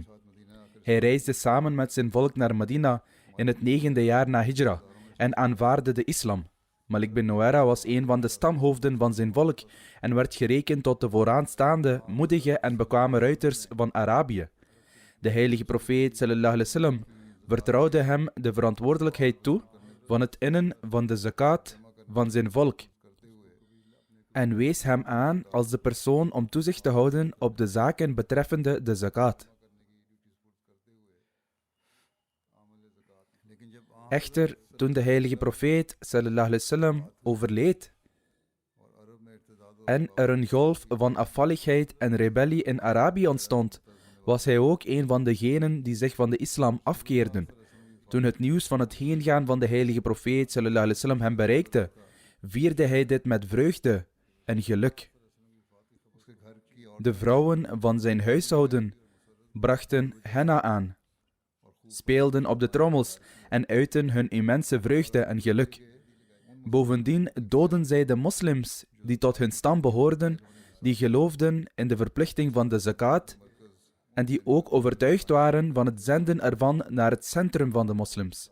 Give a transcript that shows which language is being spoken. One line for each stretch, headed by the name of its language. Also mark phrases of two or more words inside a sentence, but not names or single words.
Dutch: Hij reisde samen met zijn volk naar Medina in het 9e jaar na Hijra en aanvaardde de islam. Malik bin Nuwaira was een van de stamhoofden van zijn volk en werd gerekend tot de vooraanstaande, moedige en bekwame ruiters van Arabië. De heilige profeet
Arabic: صلى الله عليه وسلم
Dutch: vertrouwde hem de verantwoordelijkheid toe van het innen van de zakat van zijn volk en wees hem aan als de persoon om toezicht te houden op de zaken betreffende de zakat. Echter, toen de heilige profeet
Arabic: صلى الله عليه وسلم
Dutch: overleed en er een golf van afvalligheid en rebellie in Arabië ontstond, was hij ook een van degenen die zich van de islam afkeerden. Toen het nieuws van het heengaan van de heilige profeet
Arabic: صلى الله عليه وسلم
Dutch: hem bereikte, vierde hij dit met vreugde en geluk. De vrouwen van zijn huishouden brachten henna aan, speelden op de trommels en uitten hun immense vreugde en geluk. Bovendien doodden zij de moslims die tot hun stam behoorden, die geloofden in de verplichting van de zakat en die ook overtuigd waren van het zenden ervan naar het centrum van de moslims.